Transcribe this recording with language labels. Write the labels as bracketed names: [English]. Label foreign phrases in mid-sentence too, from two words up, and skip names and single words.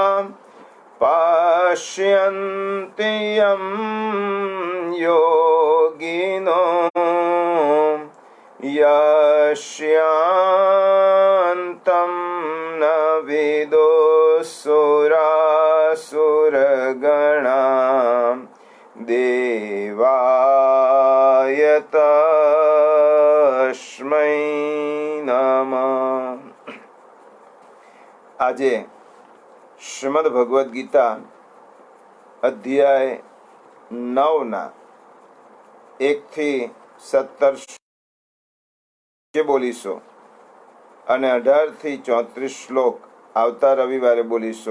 [Sanskrit] पश्यन्ति यं योगिनो यस्यान्तं न विदुःसुरासुरगणा देवाय तस्मै नमः। [Gujarati] આજે શ્રીમદ ભગવદ્ ગીતા અધ્યાય 9 1 થી 17 બોલીશો અને 18 થી 34 શ્લોક આવતા રવિવારે બોલીશો।